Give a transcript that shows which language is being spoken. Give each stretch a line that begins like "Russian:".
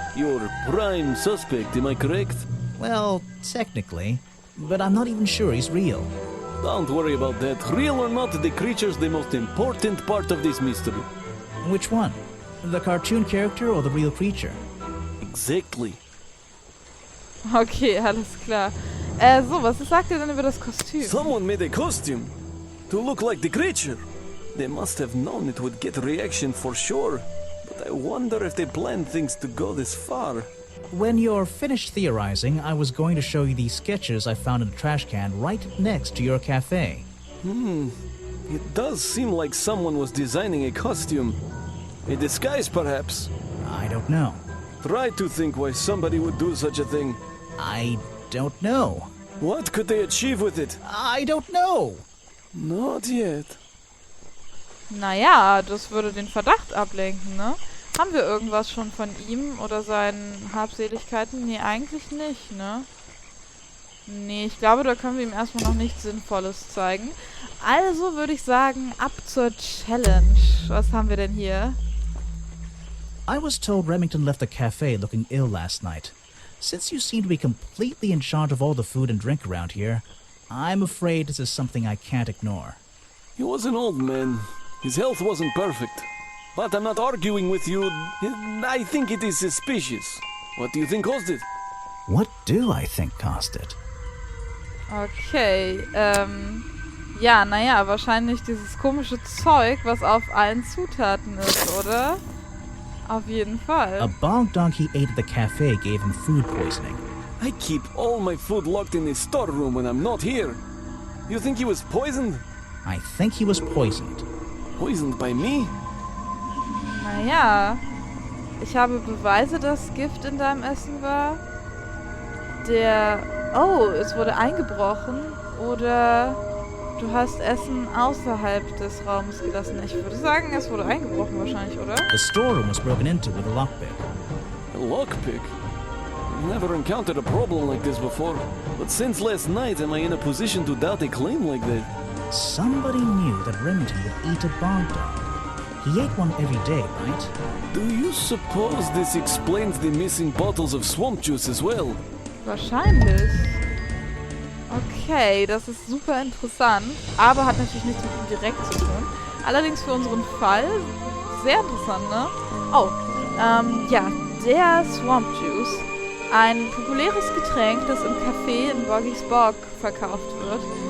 English: You're prime suspect, am I correct? Well, technically, but I'm not even sure he's real. Don't worry about that. Real or not, the creature's the most important part of this mystery. Which one? The cartoon character or the real creature? Exactly.
German: Okay, alles klar. So, was sagt ihr denn über das Kostüm?
English: Someone made a costume to look like the creature. They must have known it would get a reaction for sure. But I wonder if they planned things to go this far. When you're finished theorizing, I was going to show you these sketches I found in a trash can right next to your cafe. It does seem like someone was designing a costume. A disguise, perhaps. I don't know. Try to think why somebody would do such a thing. I don't know. What could they achieve with it? I don't know. Not yet.
German: Naja, das würde den Verdacht ablenken, ne? Haben wir irgendwas schon von ihm oder seinen Habseligkeiten? Nee, eigentlich nicht, ne? Nee, ich glaube, da können wir ihm erstmal noch nichts Sinnvolles zeigen. Also würde ich sagen, ab zur Challenge. Was haben wir denn hier?
English: I was told Remington left the cafe looking ill last night. Since you seem to be completely in charge of all the food and drink around here, I'm afraid this is something I can't ignore. He was an old man. His health wasn't perfect. But I'm not arguing with you. I think it is suspicious. What do you think caused it? What do I think caused it?
German: Okay, ja, naja, wahrscheinlich dieses komische Zeug, was auf allen Zutaten ist, oder? Auf jeden Fall.
English: A bog dog he ate at the cafe gave him food poisoning. I keep all my food locked in the storeroom when I'm not here. You think he was poisoned? I think he was poisoned. Poisoned by me?
German: Naja, ich habe Beweise, dass Gift in deinem Essen war. Oh, es wurde eingebrochen. Oder du hast Essen außerhalb des Raumes gelassen. Ich würde sagen, es wurde eingebrochen wahrscheinlich, oder?
English: The storeroom was broken into with a lockpick. A lockpick? I've never encountered a problem like this before. But since last night, am I in a position to doubt a claim like that? Somebody knew that Remington would eat a bog dog. He ate one every day, right? Do you suppose this explains the missing bottles of swamp juice as well?
German: Wahrscheinlich. Okay, das ist super interessant, aber hat natürlich nichts mit ihm direkt zu tun. Allerdings für unseren Fall sehr interessant, ne? Oh, ja, der Swamp Juice. Ein populäres Getränk, das im Café in Boggys Bog verkauft wird.